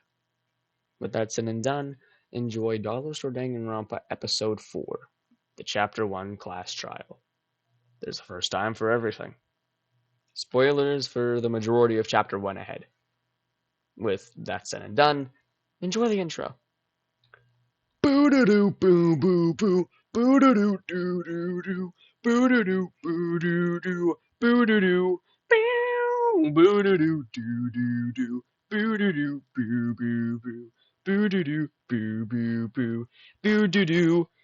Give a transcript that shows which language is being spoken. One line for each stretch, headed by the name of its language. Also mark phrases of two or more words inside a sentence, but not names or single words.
English: With that said and done, enjoy Dollar Store Danganronpa Episode 4, the Chapter 1 Class Trial. There's a first time for everything. Spoilers for the majority of Chapter 1 ahead. With that said and done, enjoy the intro. Boo-doo-doo, boo-boo-boo, boo-doo-doo-doo-doo-doo, boo-doo-doo, boo-doo-doo, boo-doo-doo, boo-doo-doo-doo-doo-doo, boo-doo-doo, boo-boo-boo, boo-doo-doo, boo-boo-boo, boo-doo-doo,